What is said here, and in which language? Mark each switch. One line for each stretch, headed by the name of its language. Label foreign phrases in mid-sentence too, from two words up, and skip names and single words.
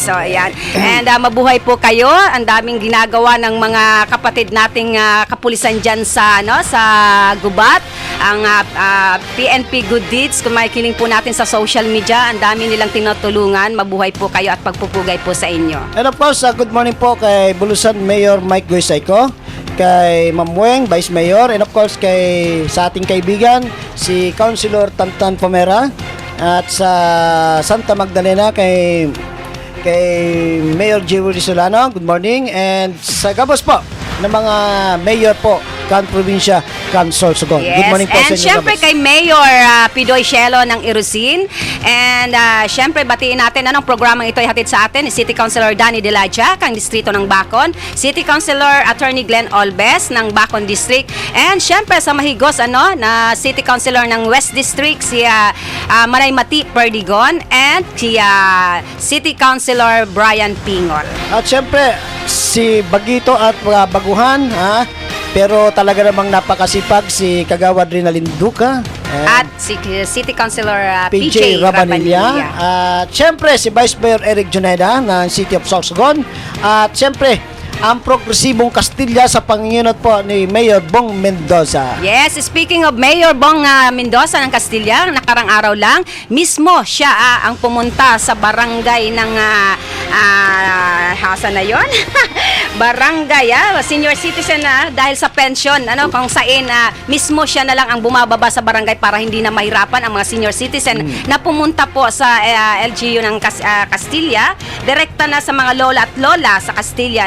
Filipino: So, ayan. And mabuhay po kayo. Ang daming ginagawa ng mga kapatid nating kapulisan dyan sa, sa Gubat. Ang PNP Good Deeds, kung makikinig po natin sa social media, ang dami nilang tinutulungan. Mabuhay po kayo at pagpupugay po sa inyo. And of course,
English: good morning
Filipino: po kay Bulusan Mayor Mike Goysayco, kay Ma'am Weng, Vice Mayor, and of course sa ating kaibigan, si Councilor Tantan Pomera, at sa Santa Magdalena kay Mayor Jerry Solano,
English: good morning,
Bikol: and sa Gabos po ng mga mayor po kan probinsya kan Sorsogon.
Filipino: Yes.
English: Good morning
Filipino: po And sa inyo. syempre
Bikol: Gabos.
Filipino: kay Mayor Pidoy Shelo ng Irusin. And syempre batiin natin anong programang ito ay hatid sa atin ni City Councilor Danny Dilaja kang distrito ng Bacon, City Councilor Attorney Glenn Olbes ng Bacon District, and syempre sa mahigos na City Councilor ng West District si Maray Mati Perdigon and si City Councilor Brian Pingol. At syempre si Bagito at mga baguhan, pero talaga namang napakasipag si Kagawad Rinalyn Duca At si City Councilor PJ Rabanilla. At syempre si Vice Mayor Eric Juneda ng City of Sorsogon. At syempre ang progresibong Castilla sa panginunod po ni Mayor Bong Mendoza. Yes, speaking of Mayor Bong Mendoza ng Castilla, nakarang araw lang, mismo siya ang pumunta sa barangay ng hasa na yon? Barangay, senior citizen dahil sa pension, kung saan mismo siya na lang ang bumababa sa barangay para hindi na mahirapan ang mga senior citizen na pumunta po sa LGU ng Castilla, direkta na sa mga lola at lola sa Castilla.